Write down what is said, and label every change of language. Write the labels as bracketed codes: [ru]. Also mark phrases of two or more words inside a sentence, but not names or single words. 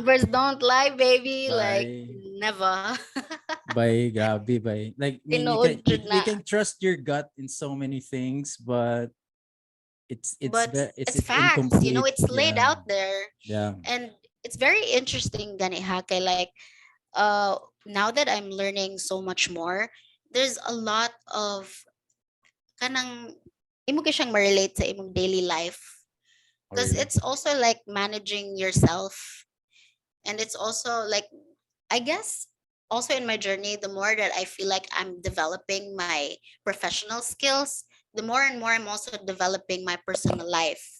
[en] Numbers don't lie, baby. Like By never. grabe by like I mean you [ceb] Tinuod [en] can [ceb] jud [en] you [ceb] na. [en] can trust your gut in so many things, but But it's it's facts, you know, incomplete. it's laid Yeah, out there, yeah, and it's very interesting [ceb] gani ha kay [en] like now that I'm learning so much more, there's a lot of [ceb] kanang imo kay siyang ma-relate sa imong [en] daily life, oh, because really. it's also like managing yourself, and it's also like I guess also in my journey, the more that I feel like I'm developing my professional skills, the more and more I'm also developing my personal life,